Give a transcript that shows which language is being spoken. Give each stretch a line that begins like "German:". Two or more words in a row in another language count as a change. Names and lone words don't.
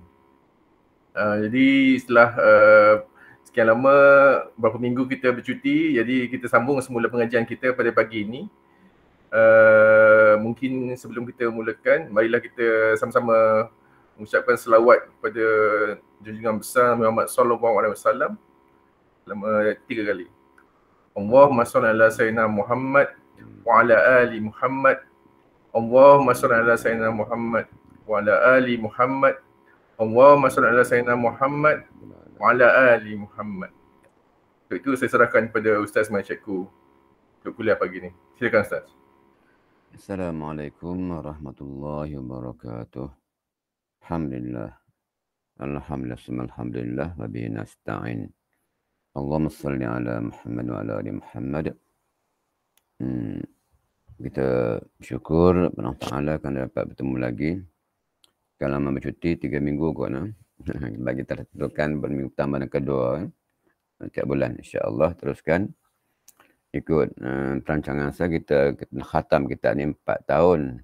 Malay: Jadi setelah sekian lama, beberapa minggu kita bercuti, jadi kita sambung semula pengajian kita pada pagi ini. Mungkin sebelum kita mulakan, marilah kita sama-sama mengucapkan selawat kepada junjungan besar Muhammad
Arabic: صلى الله عليه وسلم
Malay: selama 3 kali.
Arabic: اللهم صل على سيدنا محمد وعلى آل محمد. اللهم صل على سيدنا محمد وعلى آل محمد. اللهم صل على سيدنا محمد وعلى آل محمد.
Malay: Untuk itu saya serahkan kepada Ustaz Ismail Cikgu untuk kuliah pagi ini. Silakan Ustaz.
Arabic: السلام عليكم ورحمة الله وبركاته. Alhamdulillah. الحمد لله وبه نستعين. اللهم صل على محمد وعلى آل محمد.
Malay: Kita bersyukur kepada Allah Ta'ala kerana dapat bertemu lagi. Sekian lama bercuti, 3 minggu kot. Bagi kita tentukan berminggu pertama dan kedua. Tiap bulan insyaAllah teruskan. Ikut perancangan saya, kita khatam kitab ni 4 tahun.